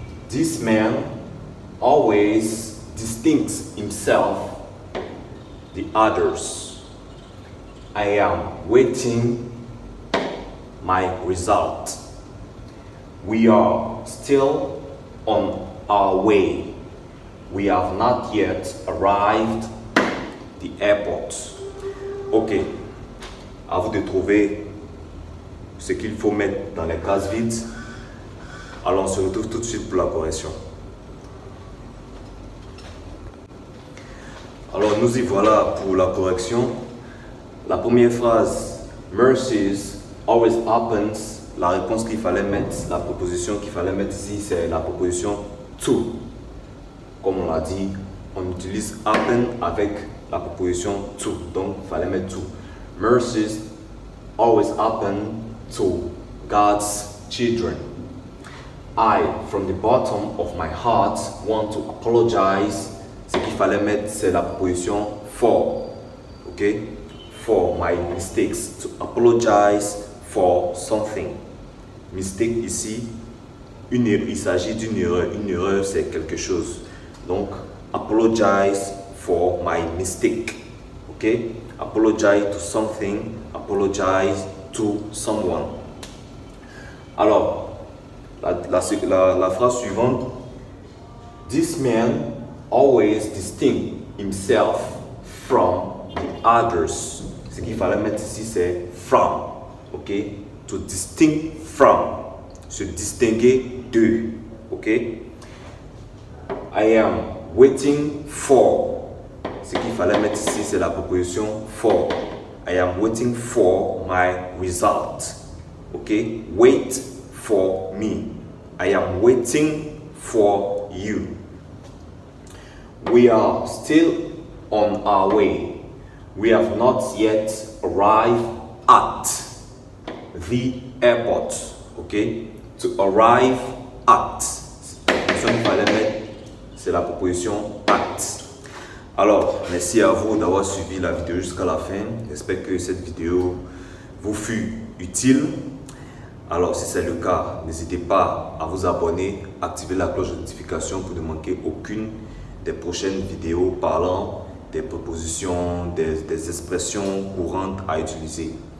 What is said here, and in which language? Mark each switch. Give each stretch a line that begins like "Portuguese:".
English: This man always distincts himself the others. I am waiting my result. We are still on our way. We have not yet arrived at the airport.
French: Ok, à vous de trouver ce qu'il faut mettre dans les cases vides Alors on se retrouve tout de suite pour la correction. Alors nous y voilà pour la correction. La première phrase,
English: mercies always happens.
French: La réponse qu'il fallait mettre, la proposition qu'il fallait mettre ici, c'est la proposition to. Comme on l'a dit, on utilise happen avec la proposition to. Donc il fallait mettre to.
English: Mercies always happen to God's children. I, from the bottom of my heart, want to apologize.
French: Ce qu'il fallait mettre, c'est la proposition for.
English: Ok? For my mistakes. To apologize for something.
French: Mistake ici, il s'agit d'une erreur. Une erreur, c'est quelque chose.
English: Donc, apologize for my mistake. Ok? Apologize to something. Apologize to someone.
French: Alors, la phrase suivante.
English: This man always distinct himself from the others.
French: Ce qu'il fallait mettre ici, c'est from.
English: Ok? To distinct from.
French: Se distinguer de.
English: Ok? I am waiting for.
French: Ce qu'il fallait mettre ici, c'est la proposition for.
English: I am waiting for my result. Ok? Wait for me. I am waiting for you. We are still on our way. We have not yet arrived at the airport. Okay? To arrive at.
French: Ce qu'il fallait mettre, c'est la proposition at. Alors, merci à vous d'avoir suivi la vidéo jusqu'à la fin. J'espère que cette vidéo vous fut utile. Alors, si c'est le cas, n'hésitez pas à vous abonner, activer la cloche de notification pour ne manquer aucune des prochaines vidéos parlant des propositions, des expressions courantes à utiliser.